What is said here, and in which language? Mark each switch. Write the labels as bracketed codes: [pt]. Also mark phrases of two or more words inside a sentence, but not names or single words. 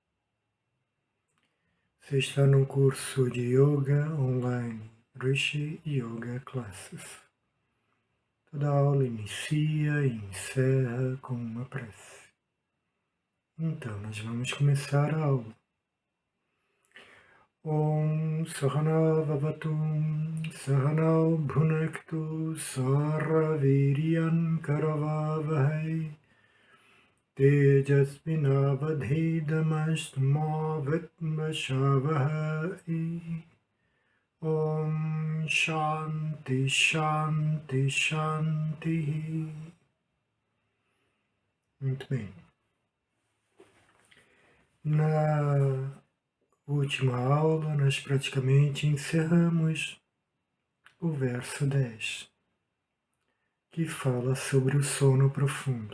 [pt] Você está no curso de Yoga Online, Rishi Yoga Classes. Toda aula inicia e encerra com uma prece. Então, nós vamos começar a aula. [sa] ॐ सहनाववतु सहनौभुनक्तु सह वीर्यं करवावहै तेजस्विनावधीतमस्तु विद्विषावहै. ॐ शान्तिः शान्तिः शान्तिः. [pt] Muito bem. Na última aula, nós praticamente encerramos o verso 10, que fala sobre o sono profundo.